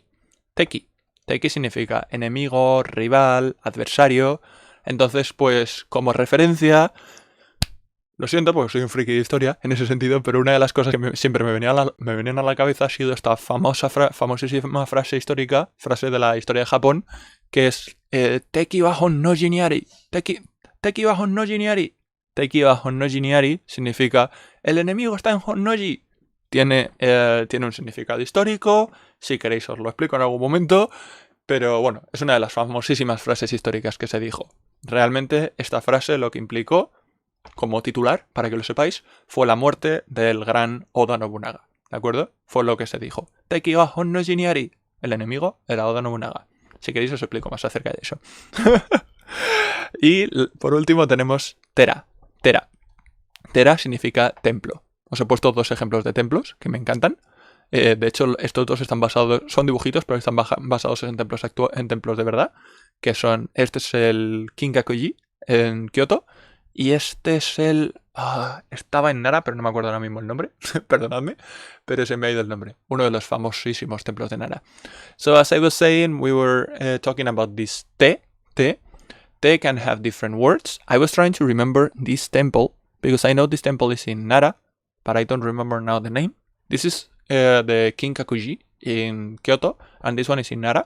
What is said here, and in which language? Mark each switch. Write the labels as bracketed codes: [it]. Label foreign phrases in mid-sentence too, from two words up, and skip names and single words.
[es] Teki significa enemigo, rival, adversario. Entonces, pues, como referencia, lo siento porque soy un friki de historia en ese sentido, pero una de las cosas que siempre me venían a la cabeza ha sido esta famosísima frase histórica, frase de la historia de Japón, que es [ja] 敵は本能寺にあり. 敵は本能寺にあり。敵は本能寺にあり [es] significa el enemigo está en Honnoji. Tiene un significado histórico, si queréis os lo explico en algún momento, pero bueno, es una de las famosísimas frases históricas que se dijo. Realmente esta frase lo que implicó, como titular, para que lo sepáis, fue la muerte del gran Oda Nobunaga, ¿de acuerdo? Fue lo que se dijo. [ja] 敵は本能寺にあり. [es] El enemigo era Oda Nobunaga. Si queréis os explico más acerca de eso. Y por último tenemos Tera. Tera significa templo. Os he puesto 2 ejemplos de templos que me encantan. De hecho, estos 2 están basados, son dibujitos, pero están basados en templos de verdad. Que son, este es el Kinkakuji en Kioto. Y este es el... estaba en Nara, pero no me acuerdo ahora mismo el nombre. Perdonadme, pero se me ha ido el nombre. Uno de los famosísimos templos de Nara. [en] So, as I was saying, we were talking about this te. Te can have different words. I was trying to remember this temple, because I know this temple is in Nara, but I don't remember now the name. This is the Kinkakuji in Kyoto, and this one is in Nara.